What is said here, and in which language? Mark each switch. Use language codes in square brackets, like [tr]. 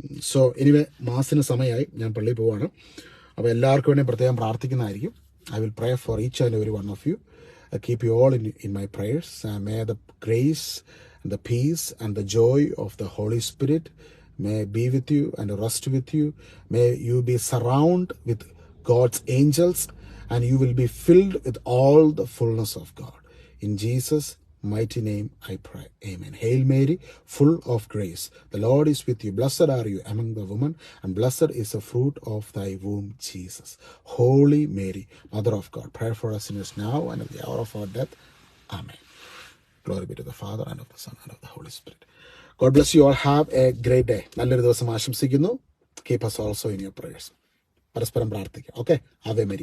[ml] So anyway, മാസിന് സമയമായി, ഞാൻ പള്ളിയിൽ പോവാണ്. അപ്പോൾ എല്ലാവർക്കും വേണ്ടി പ്രത്യേകം പ്രാർത്ഥിക്കുന്നതായിരിക്കും. [en] I will pray for each and every one of you. I keep you all in my prayers. May the grace and the peace and the joy of the Holy Spirit may be with you and rest with you. May you be surrounded with God's angels and you will be filled with all the fullness of God. In Jesus' mighty name I pray. Amen. Hail Mary, full of grace. The Lord is with you. Blessed are you among the women, and blessed is the fruit of thy womb, Jesus. Holy Mary, Mother of God, pray for us sinners now and at the hour of our death. Amen. Glory be to the Father, and of the Son, and of the Holy Spirit. God bless you all. Have a great day. [ml] നല്ലൊരു ദിവസം ആശംസിക്കുന്നു. [en] Keep us also in your prayers. [ml] പരസ്പരം പ്രാർത്ഥിക്കാം. Okay. ആവേ മരി.